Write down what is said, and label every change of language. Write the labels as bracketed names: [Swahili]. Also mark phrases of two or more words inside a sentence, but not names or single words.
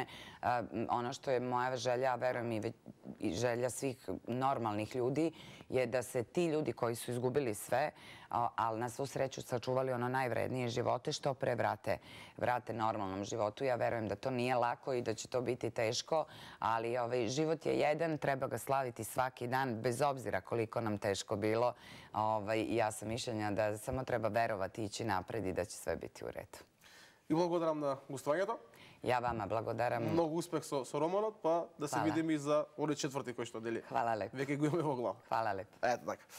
[Serbian] Ono što je moja želja, a verujem i želja svih normalnih ljudi, je da se ti ljudi koji su izgubili sve, ali na svu sreću sačuvali ono najvrednije živote, što pre vrate normalnom životu. Ja verujem da to nije lako i da će to biti teško, ali život je jedan, treba ga slaviti svaki dan, bez obzira koliko nam teško bilo. Ja sam mišljenja da samo treba verovati i ići napred i da će sve biti u redu. [Macedonian] И благодарам на гостувањето. [Serbian] Ja vama благодарам. [Macedonian] Многу успех со романот, па да се видиме и за оној 4. кој што дели. [Serbian] Hvala lepo. [Macedonian] Веќе го имаме во глава. [Serbian] Hvala lepo. [Macedonian] Ето така.